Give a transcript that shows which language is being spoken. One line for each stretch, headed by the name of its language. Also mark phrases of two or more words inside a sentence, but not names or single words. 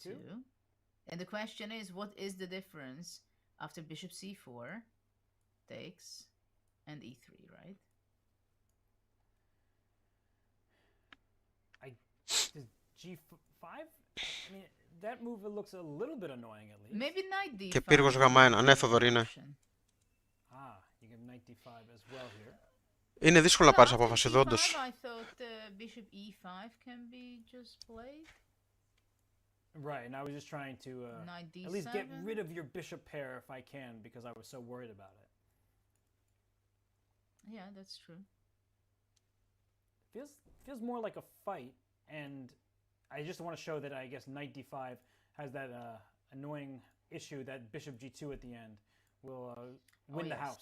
English: And the question is, what is the difference after bishop c4 takes and e3, right? G5? I mean, that move looks a little bit annoying at least. Maybe knight d5.
Greek: Και πύργος γ1. Ναι, Θοδωρή, είναι.
English: You get knight d5 as well here.
Greek: Είναι δύσκολο να πάρεις απόφαση εδώ, όντως.
English: I thought bishop e5 can be just played. Right, and I was just trying to at least get rid of your bishop pair if I can, because I was so worried about it. Yeah, that's true. Feels more like a fight, and I just want to show that I guess knight d5 has that annoying issue that bishop g2 at the end will win the house.